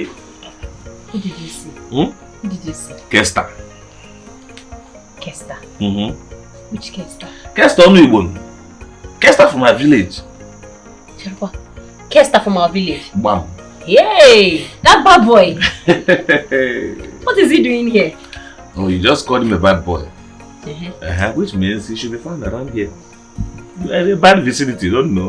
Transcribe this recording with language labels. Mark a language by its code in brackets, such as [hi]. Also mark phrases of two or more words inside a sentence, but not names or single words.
[en] Who did you see? Who did you see? Kesta. Kesta? Which Kesta? Kesta Onuyibon. Kesta from our village. Cheruba. Kesta from our village? Bam. Yay! That bad boy! What is he doing here? Oh, you just called him a bad boy. Which means he should be found around here. A bad vicinity, don't know.